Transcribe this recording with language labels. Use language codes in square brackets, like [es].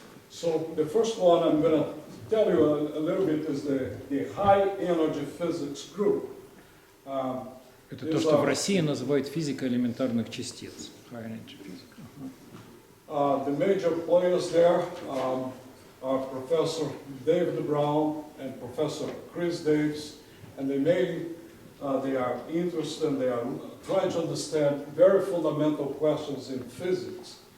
[en] So the first one I'm going to tell you a little bit is the high energy physics group. [ru] Это то, что в России называют физика элементарных частиц. [en] High energy physics. The major players there are Professor David Brown and Professor Chris Davis, and they are interested and they are trying to understand very fundamental questions in physics.